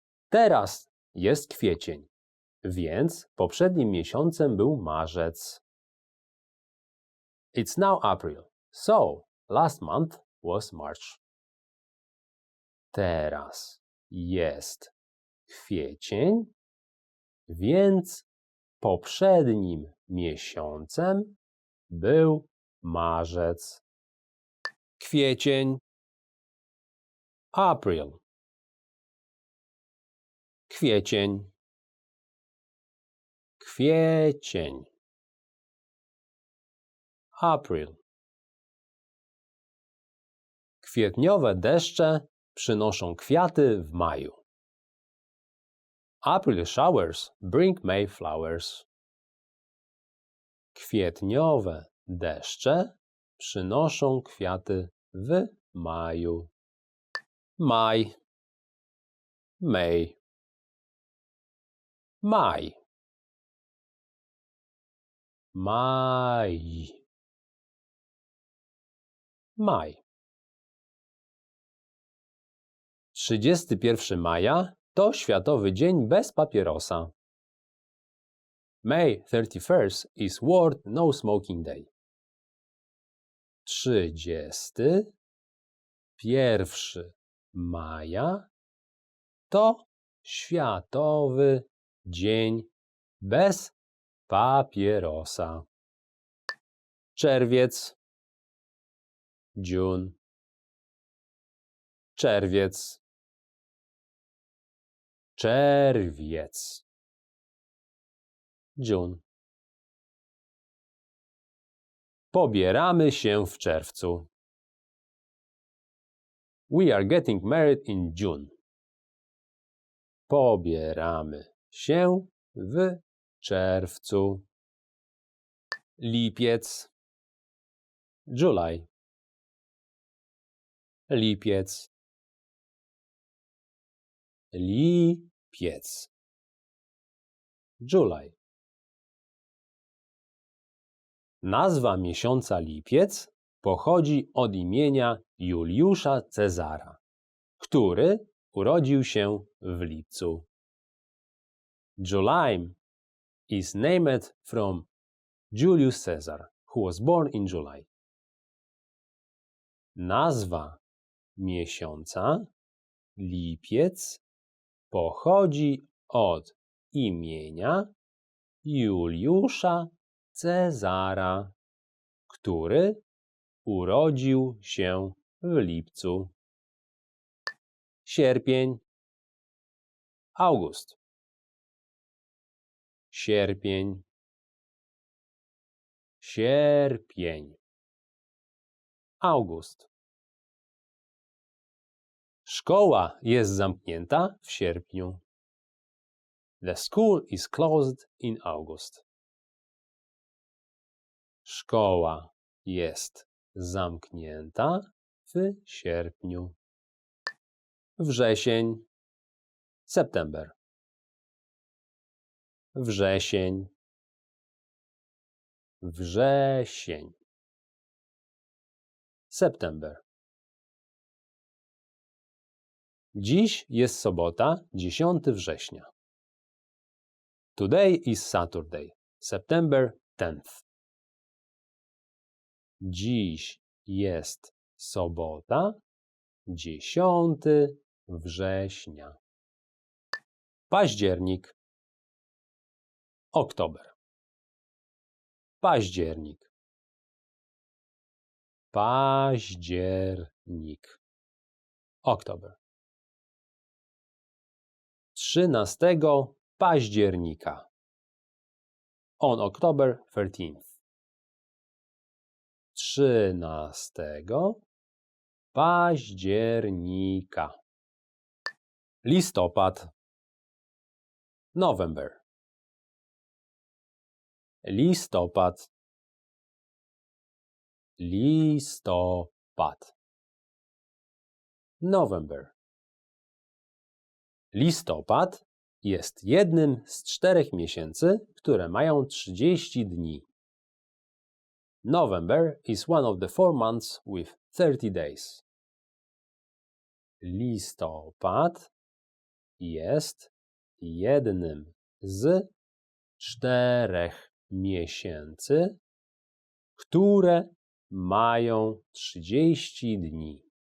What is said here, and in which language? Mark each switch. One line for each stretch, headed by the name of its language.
Polish: Teraz jest kwiecień, więc poprzednim miesiącem był marzec.
English: It's now April, so last month was March.
Polish: Teraz jest kwiecień, więc poprzednim miesiącem był marzec. Kwiecień, April. Kwiecień, kwiecień.
English: April.
Polish: Kwietniowe deszcze przynoszą kwiaty w maju.
English: April showers bring May flowers.
Polish: Kwietniowe deszcze przynoszą kwiaty w maju. Maj.
English: May.
Polish: Maj. Maj. Maj. 31 maja to Światowy Dzień bez papierosa.
English: May 31st is World No Smoking Day.
Polish: 31 maja to Światowy Dzień bez papierosa. Czerwiec. June. Czerwiec. Czerwiec. June. Pobieramy się w czerwcu.
English: We are getting married in June.
Polish: Pobieramy się w czerwcu. Lipiec. July. Lipiec. Lipiec. July. Nazwa miesiąca lipiec pochodzi od imienia Juliusza Cezara, który urodził się w lipcu.
English: July is named from Julius Caesar, who was born in July.
Polish: Nazwa miesiąca lipiec pochodzi od imienia Juliusza Cezara, który urodził się w lipcu. Sierpień. August. Sierpień. Sierpień. August. Szkoła jest zamknięta w sierpniu.
English: The school is closed in August.
Polish: Szkoła jest zamknięta w sierpniu. Wrzesień. September. Wrzesień. Wrzesień.
English: September.
Polish: Dziś jest sobota, 10 września.
English: Today is Saturday, September 10th.
Polish: Dziś jest sobota, 10 września. Październik. Oktober. Październik. Październik. Oktober. 13 października.
English: On October 13th.
Polish: 13 października. Listopad. November. Listopad. Listopad. November. Listopad jest jednym z 4 miesięcy, które mają 30 dni.
English: November is one of the 4 months with 30 days.
Polish: Listopad jest jednym z 4 miesięcy, które mają 30 dni.